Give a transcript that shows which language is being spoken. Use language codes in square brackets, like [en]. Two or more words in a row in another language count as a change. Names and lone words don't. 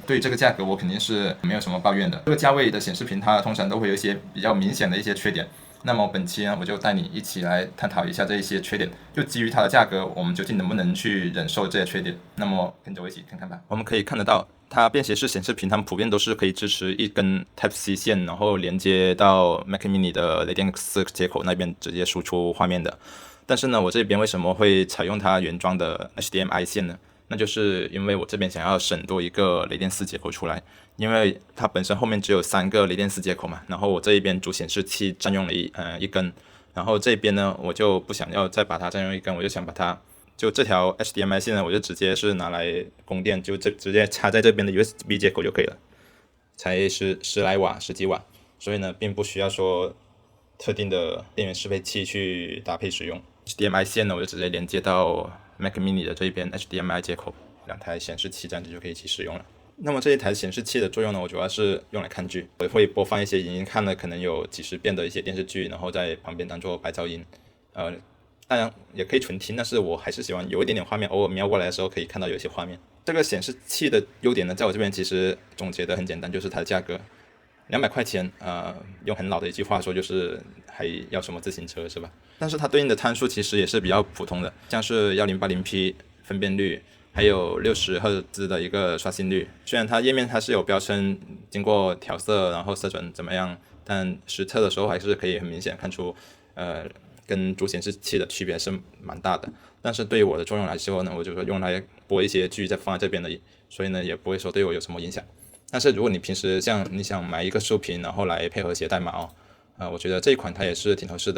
[zh] 對於這個價格，我肯定是沒有什麼抱怨的。這個價位的顯示屏，它通常都會有一些比較明顯的一些缺點。那麼本期呢，我就帶你一起來探討一下這一些缺點。就基於它的價格，我們究竟能不能去忍受這些缺點？那麼跟着我一起看看吧。我們可以看得到，它便攜式顯示屏，它們普遍都是可以支持一根 Type-C 線，然後連接到 Mac Mini 的雷電4接口那邊直接輸出畫面的。但是呢，我這邊為什麼會採用它原裝的 HDMI 線呢？那就是因為我這邊想要省多一個雷電4接口出來，因為它本身後面只有3個雷電4接口嘛，然後我這一邊主顯示器占用了一根，然後這邊呢我就不想要再把它占用一根，我就想把它就這條 HDMI 線呢，我就直接是拿來供電，就直接插在這邊的 USB 接口就可以了，才十來瓦10幾瓦，所以呢並不需要說特定的電源適配器去搭配使用。HDMI 線呢我就直接連接到Mac Mini 的這一邊 HDMI 接口，2台顯示器這樣子就可以一起使用了。那麼這一台顯示器的作用呢，我主要是用來看劇，我會播放一些影音看了可能有幾十遍的一些電視劇，然後在旁邊當做白噪音。當然也可以純聽，但是我還是喜歡有一點點畫面，偶爾瞄過來的時候可以看到有一些畫面。這個顯示器的優點呢，在我這邊其實總結的很簡單，就是它的價格，200塊錢，用很老的一句話說就是還要什麼自行車是吧？但是它對應的參數其實也是比較普通的，像是 1080P 分辨率，還有60赫茲的一個刷新率。雖然它頁面它是有標稱經過調色，然後色準怎麼樣，但實測的時候還是可以很明顯看出，跟主顯示器的區別是蠻大的。但是對於我的作用來說呢，我就說用來播一些劇再放在這邊而已，所以呢也不會說對我有什麼影響。但是如果你平時像你想買一個豎屏，然後來配合寫代碼我覺得這一款它也是挺合適的。